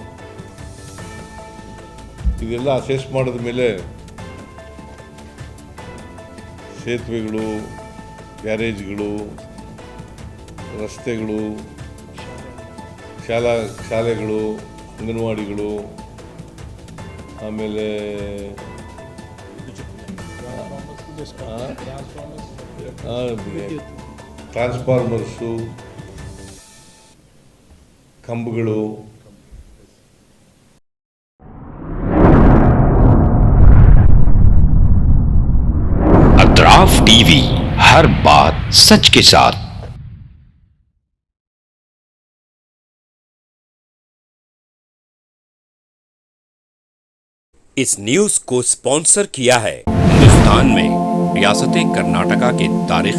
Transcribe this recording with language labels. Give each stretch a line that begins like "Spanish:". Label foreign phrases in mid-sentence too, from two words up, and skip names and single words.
Kannada: ಇದೆಲ್ಲ ಅಸೆಸ್ ಮಾಡಿದ ಮೇಲೆ ಸೇತುವೆಗಳು, ಗ್ಯಾರೇಜ್ಗಳು, ರಸ್ತೆಗಳು, ಶಾಲೆಗಳು, ಅಂಗನವಾಡಿಗಳು, ಆಮೇಲೆ ಟ್ರಾನ್ಸ್ಫಾರ್ಮರ್ಸು, ಕಂಬಗಳು,
Urdu: اطراف ٹی وی، ہر بات سچ کے ساتھ. اس نیوز کو اسپانسر کیا ہے ہندوستان میں ریاست کرناٹکا کے تاریخی